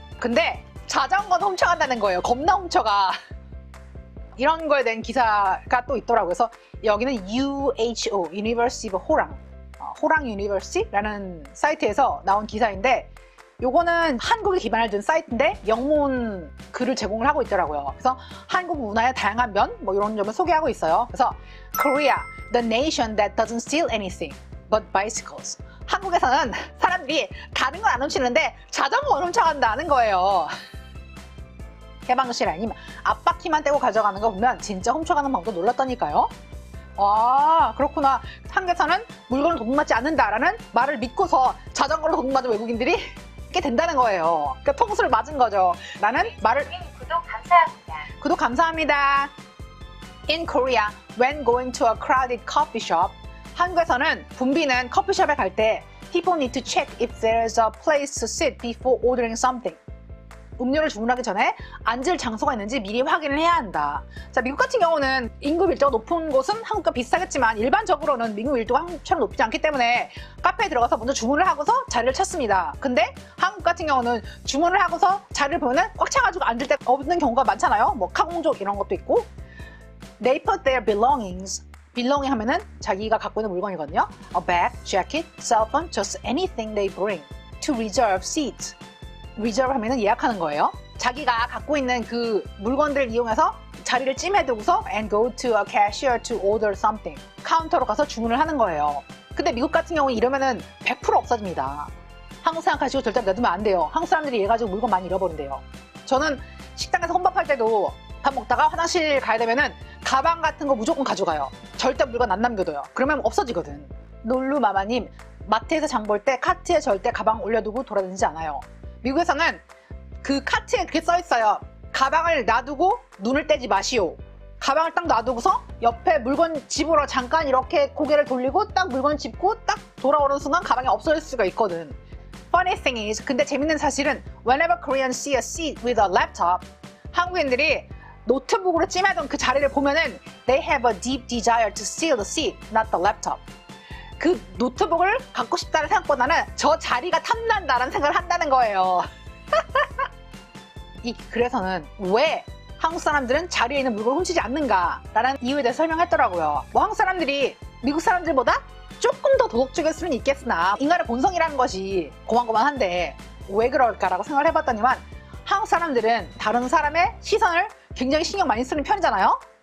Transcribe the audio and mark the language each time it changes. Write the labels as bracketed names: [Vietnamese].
[Korean] 근데 자전거도 훔쳐간다는 거예요. 겁나 훔쳐가. 이런 거에 대한 기사가 또 있더라고요. 그래서 여기는 UHO, University of 호랑, 호랑 유니버시티라는 사이트에서 나온 기사인데 요거는 한국에 기반을 둔 사이트인데 영문 글을 제공을 하고 있더라고요. 그래서 한국 문화의 다양한 면, 뭐 이런 점을 소개하고 있어요. 그래서 [English] Korea, the nation that doesn't steal anything but bicycles. [Korean] 한국에서는 사람들이 다른 건 안 훔치는데 자전거를 훔쳐간다는 거예요. 해방실아님, 앞바퀴만 떼고 가져가는 거 보면 진짜 훔쳐가는 방법도 놀랐다니까요. 아, 그렇구나. 한국에서는 물건을 도둑맞지 않는다라는 말을 믿고서 자전거로 도둑맞은 외국인들이 꽤 된다는 거예요. 그러니까 통수를 맞은 거죠. 나는 말을 구독 감사합니다. 구독 감사합니다. [English] In Korea, when going to a crowded coffee shop, [Korean] 한국에서는 붐비는 커피숍에 갈 때 [English] people need to check if there's a place to sit before ordering something. [Korean] 음료를 주문하기 전에 앉을 장소가 있는지 미리 확인을 해야 한다. 자, 미국 같은 경우는 인구 밀도가 높은 곳은 한국과 비슷하겠지만 일반적으로는 미국 밀도가 한국처럼 높지 않기 때문에 카페에 들어가서 먼저 주문을 하고서 자리를 찾습니다. 근데 한국 같은 경우는 주문을 하고서 자리를 보면 꽉 차가지고 앉을 데 없는 경우가 많잖아요. 뭐 카공족 이런 것도 있고. [English] They put their belongings, belonging [Korean] 하면은 자기가 갖고 있는 물건이거든요. [English] A bag, jacket, cell phone, just anything they bring to reserve seats. [Korean] reserve 하면은 예약하는 거예요. 자기가 갖고 있는 그 물건들을 이용해서 자리를 찜해두고서 [English] and go to a cashier to order something. [Korean] 카운터로 가서 주문을 하는 거예요. 근데 미국 같은 경우는 이러면은 100% 없어집니다. 한국 생각하시고 절대 놔두면 안 돼요. 한국 사람들이 얘 가지고 물건 많이 잃어버린대요. 저는 식당에서 혼밥할 때도 밥 먹다가 화장실 가야 되면은 가방 같은 거 무조건 가져가요. 절대 물건 안 남겨둬요. 그러면 없어지거든. 놀루마마님, 마트에서 장 볼 때 카트에 절대 가방 올려두고 돌아다니지 않아요. 미국에서는 그 카트에 그렇게 써있어요. 가방을 놔두고 눈을 떼지 마시오. 가방을 딱 놔두고서 옆에 물건 집으로 잠깐 이렇게 고개를 돌리고 딱 물건 짚고 딱 돌아오는 순간 가방이 없어질 수가 있거든. [English] Funny thing is, [Korean] 근데 재밌는 사실은 [English] whenever Koreans see a seat with a laptop, [Korean] 한국인들이 노트북으로 찜해둔 그 자리를 보면은 [English] they have a deep desire to steal the seat, not the laptop. [Korean] 그 노트북을 갖고 싶다는 생각보다는 저 자리가 탐난다는 생각을 한다는 거예요. 그래서는 왜 한국 사람들은 자리에 있는 물건을 훔치지 않는가라는 이유에 대해서 설명했더라고요. 뭐 한국 사람들이 미국 사람들보다 조금 더 도덕적일 수는 있겠으나 인간의 본성이라는 것이 고만고만한데 왜 그럴까라고 생각을 해봤더니만 한국 사람들은 다른 사람의 시선을 굉장히 신경 많이 쓰는 편이잖아요.